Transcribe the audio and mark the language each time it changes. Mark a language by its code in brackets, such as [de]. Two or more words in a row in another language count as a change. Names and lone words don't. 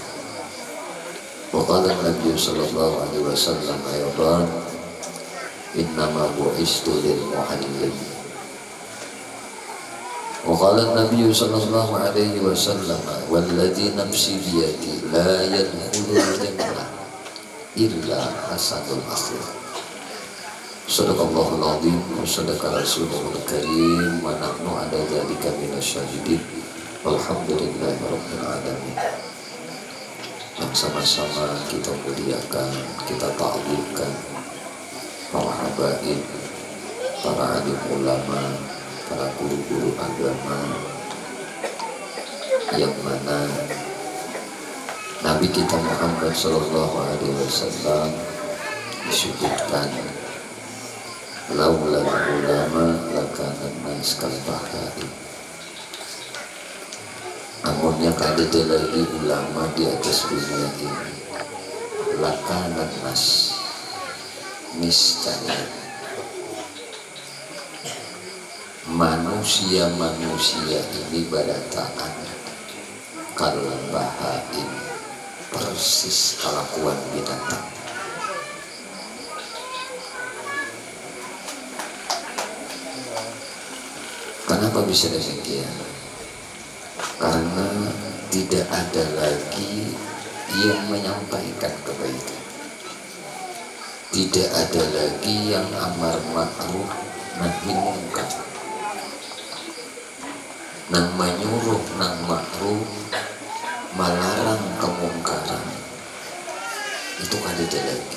[ar] وقال النبي صلى الله عليه وسلم أيضا إنما بعثت للمعلم. وقال النبي صلى الله عليه وسلم والذي نفسي بيده لا يدخل الجنة إلا حسن الأخلاق. صدق الله العظيم وصدق الرسول الكريم ونحن على ذلك من الشاهدين والحمد لله رب العالمين. [id] Yang sama-sama kita muliakan, kita ta'zimkan para habaib, para alim ulama, para guru-guru agama, yang mana Nabi kita Muhammad [ar] صلى الله عليه وسلم [id] disebutkan [ar] لولا العلماء لكان الناس كالبحار. [bjn] Amunnya kada lagi ulama di atas dunia ini, [ar] لكان الناس, [bjn] niscaya manusia ini barataan [ar] كالبهائم, [id] persis kelakuan binatang. Kenapa bisa demikian? Karena tidak ada lagi yang menyampaikan kebaikan, tidak ada lagi yang [ar] أمر معروف نهي منكر, [id] nang menyuruh nang ma'ruf, melarang kemungkaran, itu kada ada lagi.